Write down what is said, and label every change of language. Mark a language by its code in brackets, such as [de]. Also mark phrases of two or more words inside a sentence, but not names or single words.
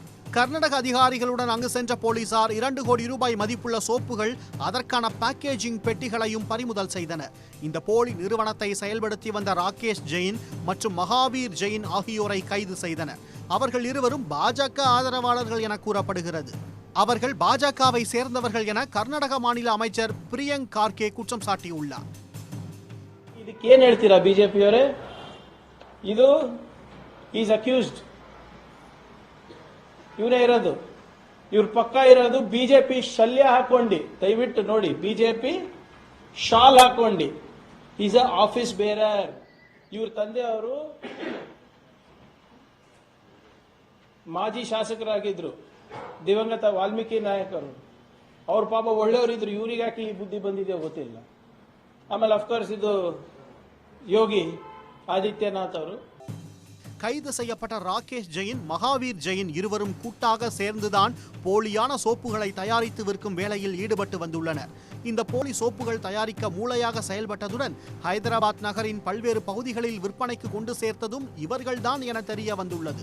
[ta] கர்நாடக அதிகாரிகளுடன் அங்கு சென்ற போலீசார் 2 கோடி ரூபாய் மதிப்புள்ள சோப்புகள், அதற்கான பேக்கேஜிங் பெட்டிகளையும் பறிமுதல் செய்தனர். இந்த போலி நிறுவனத்தை செயல்படுத்தி வந்த ராகேஷ் ஜெயின் மற்றும் மகாவீர் ஜெயின் ஆகியோரை கைது செய்தனர். அவர்கள் இருவரும் பாஜக ஆதரவாளர்கள் என கூறப்படுகிறது. அவர்கள் பாஜகவை சேர்ந்தவர்கள் என கர்நாடக மாநில அமைச்சர் பிரியங்க் கார்கே குற்றம் சாட்டியுள்ளார். [kn] ಇದಕ್ಕೆ ಏನು ಹೇಳ್ತೀರಾ ಬಿಜೆಪಿಯವರೇ? ಇದು [en] is accused, [kn] ಇವರೇ ಇರೋದು, ಇವ್ರ ಪಕ್ಕ ಇರೋದು ಬಿಜೆಪಿ ಶಲ್ಯ ಹಾಕೊಂಡಿ. ದಯವಿಟ್ಟು ನೋಡಿ, ಬಿಜೆಪಿ ಶಾಲ್ ಹಾಕೊಂಡಿ. [en] is a office bearer. [kn] ಇವ್ರ ತಂದೆ ಅವರು ಮಾಜಿ ಶಾಸಕರಾಗಿದ್ರು, ದಿವಂಗತ ವಾಲ್ಮೀಕಿ ನಾಯಕರು. ಅವ್ರ ಪಾಪ ಒಳ್ಳೆಯವರಿದ್ರು, ಇವ್ರಿಗೆ ಯಾಕೆ ಈ ಬುದ್ಧಿ ಬಂದಿದೆಯೋ ಗೊತ್ತಿಲ್ಲ. ಆಮೇಲೆ ಅಫ್ಕೋರ್ಸ್ ಇದು ಯೋಗಿ ஆதித்யநாத் ಅವರು. [ta] கைது செய்யப்பட்ட ராகேஷ் ஜெயின், மகாவீர் ஜெயின் இருவரும் கூட்டாக சேர்ந்துதான் போலியான சோப்புகளை தயாரித்து விற்கும் வேலையில் ஈடுபட்டு வந்துள்ளனர். இந்த போலி சோப்புகள் தயாரிக்க மூளையாக செயல்பட்டதுடன் ஹைதராபாத் நகரின் பல்வேறு பகுதிகளில் விற்பனைக்கு கொண்டு சேர்த்ததும் இவர்கள்தான் என தெரிய வந்துள்ளது.